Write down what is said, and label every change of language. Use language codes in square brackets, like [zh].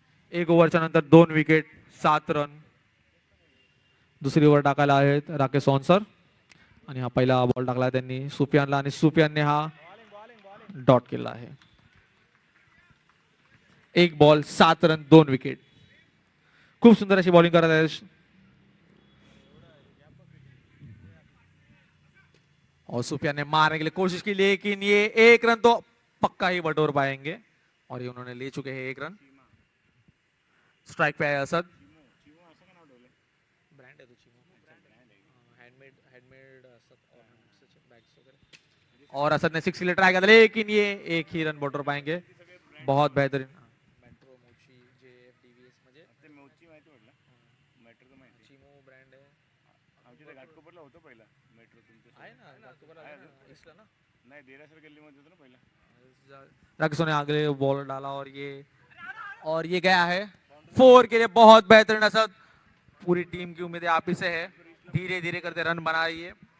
[mr] 1 ओव्हरच्या नंतर 2 wicket 7 run. दुसरी over टाकायला आहेत राकेश सोनसर. आणि हा पहिला बॉल टाकला त्यांनी सुफियानला. आणि सुफियानने हा डॉट केला आहे. 1 बॉल 7 रन 2 विकेट. खूप सुंदर अशी बॉलिंग करत आहे. [hi] और सुफियान ने मारने के लिए कोशिश की लेकिन ये 1 रन तो पक्का ही बटोर पाएंगे. और ये उन्होंने ले चुके हैं 1 रन. स्ट्राइक पे है असद. ब्रांड है तो चिमो. हैंडमेड असद बैग्स वगैरह. और असद ने 6 के लिए ट्राई किया लेकिन ये 1 ही रन बटोर पाएंगे. बहुत बेहतरीन. [mr] मेट्रो मोची जेएफडीवीएस म्हणजे मोची माहिती पडलं. मेट्रो तो माहिती. चिमो ब्रँड आहे. आमच्या घाटकोपरला होतं पहिला मेट्रो. तुमचं आहे ना घाटकोपरला इसला ना. [hi] नहीं देरासर गली में होता ना पहला. राकेश ने आगे बॉल डाला और ये गया है 4 के लिए. बहुत बेहतरीन असद. पूरी टीम की उम्मीदें आप ही से है. धीरे धीरे करते रन बना रही है.